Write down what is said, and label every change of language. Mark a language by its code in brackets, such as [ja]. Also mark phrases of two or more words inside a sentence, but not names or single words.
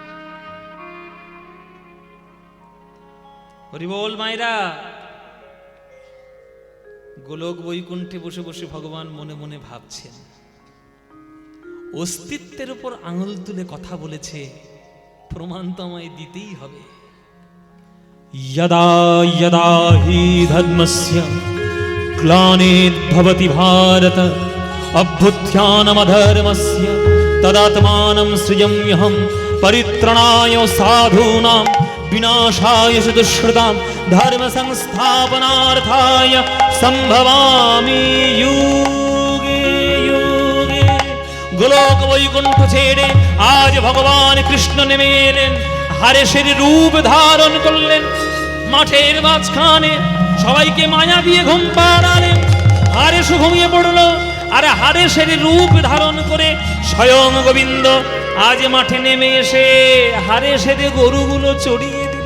[bn] হরি বল মায়েরা। গোলক বৈকুণ্ঠে বসে বসে ভগবান মনে মনে ভাবছেন, অস্তিত্বের উপর আঙুল তুলে কথা বলেছে, প্রমাণ তো আমায় দিতেই হবে। [sa] यदा यदा हि धर्मस्य ग्लानिर्भवति भारत अभ्युत्थानमधर्मस्य तदात्मानं सृजाम्यहं परित्राणाय साधूनां विनाशाय च दुष्कृतां धर्म संस्थापनार्थाय संभवामि युगे युगे। [bn] গোলক বৈকুণ্ঠ ছেড়ে আজ ভগবান কৃষ্ণ নেমে এলেন, হারেশের রূপ ধারণ করলেন। মাঠের মাঝখানে সবাইকে মায়া দিয়ে ঘুম পাড়ালেন। হারেশ ঘুমিয়ে পড়লো, আর হারেশের রূপ ধারণ করে স্বয়ং গোবিন্দ আজ মাঠে নেমে এসে হারেশের গরুগুলো চড়িয়ে দিল।